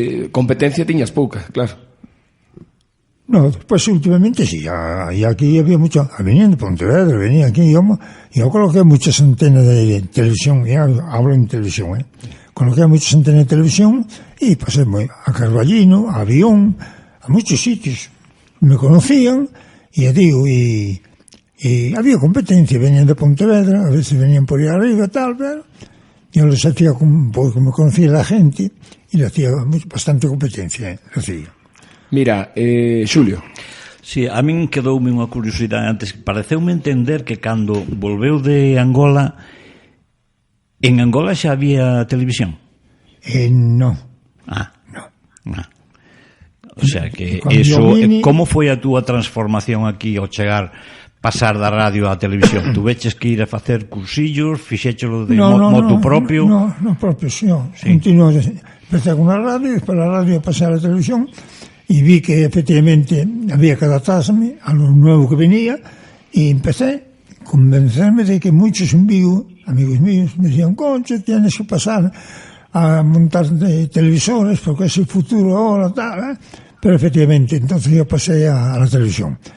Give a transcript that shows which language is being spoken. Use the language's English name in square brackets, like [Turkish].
[Galician] Competencia tiñas pouca, claro. [Spanish] No, pues últimamente sí, y aquí había mucho, venían de Pontevedra, venía aquí, yo coloqué muchas antenas de televisión, ya hablo en televisión, coloqué muchas antenas de televisión y pasé a Carballino, a Avión, a muchos sitios, me conocían, y ya digo, y había competencia, venían de Pontevedra, a veces venían por ahí arriba, tal, pero yo les hacía, porque me conocía la gente, y le hacía bastante competencia, le hacía. [Galician] Mira, Xulio. Sí, a min quedoume unha curiosidade antes. Pareceume entender que cando volveu de Angola, en Angola xa había televisión. [Spanish] No. No. O sea que Cuando eso, vine... [Galician] como foi a túa transformación aquí ao chegar, pasar da radio á televisión? Tu veches que ir a facer cursillos, fixéchelo de moto propio? [Spanish] No, propio, sí. Continuo, empecé con la radio, después la radio pasé a la televisión y vi que efectivamente había que adaptarse a lo nuevo que venía y empecé a convencerme de que muchos en Vigo, amigos míos, me decían, Concho, tienes que pasar a montar televisores porque es el futuro ahora, tal, Pero efectivamente, entonces yo pasé a la televisión.